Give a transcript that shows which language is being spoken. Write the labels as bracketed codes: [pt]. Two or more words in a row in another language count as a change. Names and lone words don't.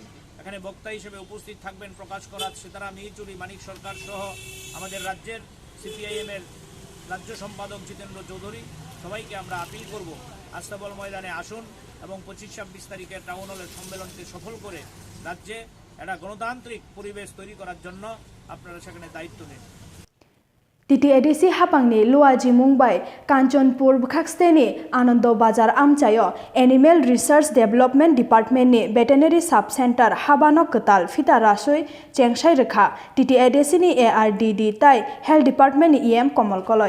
[bn] এখানে বক্তা হিসেবে উপস্থিত থাকবেন প্রকাশ করাত, সীতারাম ইয়েচুরি, মানিক সরকার সহ আমাদের রাজ্যের সিপিআইএমের রাজ্য সম্পাদক জিতেন্দ্র চৌধুরী। সবাইকে আমরা আপিল করব আস্তাবল ময়দানে আসুন এবং 25-26 তারিখের টাউন হলের সম্মেলনকে সফল করে রাজ্যে একটা গণতান্ত্রিক পরিবেশ তৈরি করার জন্য আপনারা সেখানে দায়িত্ব নেন। [trp] TTADC hapangni luaji Mumbai Kanchanpur Bkhaksteni Anando Bazar Amchayo Animal Research Development Department ni Veterinary Sub Center Habano Katal Fita Rasoi Chengshai Rekha TTADC ni ARDD tai Health Department ni EM Komal Koloi